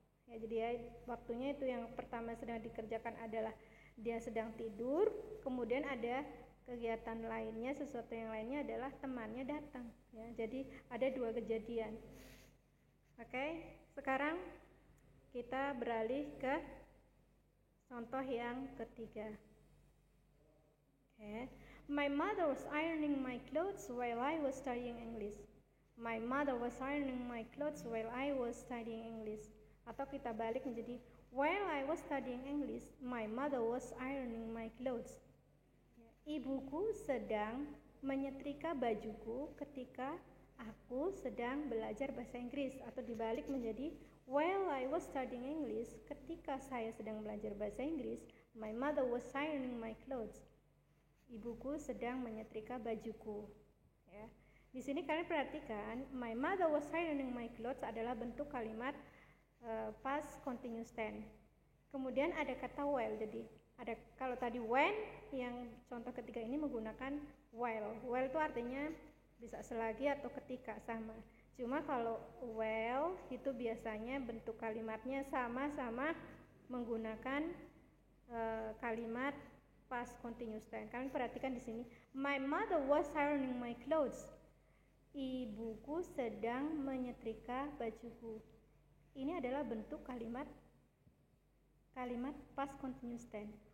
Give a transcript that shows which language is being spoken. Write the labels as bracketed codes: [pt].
[id] Ya, jadi ya, waktunya itu yang pertama sedang dikerjakan adalah dia sedang tidur, kemudian ada kegiatan lainnya, sesuatu yang lainnya adalah temannya datang. Ya, jadi ada dua kejadian. Oke, sekarang kita beralih ke contoh yang ketiga. [en] Okay. My mother was ironing my clothes while I was studying English. My mother was ironing my clothes while I was studying English. [id] Atau kita balik menjadi [en] while I was studying English, my mother was ironing my clothes. [id] Ibuku sedang menyetrika bajuku ketika aku sedang belajar bahasa Inggris. Atau dibalik menjadi [en] while I was studying English, [id] ketika saya sedang belajar bahasa Inggris, [en] my mother was ironing my clothes. [id] Ibuku sedang menyetrika bajuku. Ya. Di sini kalian perhatikan, [en] my mother was ironing my clothes [id] adalah bentuk kalimat past continuous tense. Kemudian ada kata while, jadi ada kalau tadi when, yang contoh ketiga ini menggunakan while. While itu artinya bisa selagi atau ketika, sama. Cuma kalau while itu biasanya bentuk kalimatnya sama-sama menggunakan kalimat past continuous tense. Kalian perhatikan di sini, [en] my mother was ironing my clothes. [id] Ibuku sedang menyetrika bajuku. Ini adalah bentuk kalimat past continuous tense.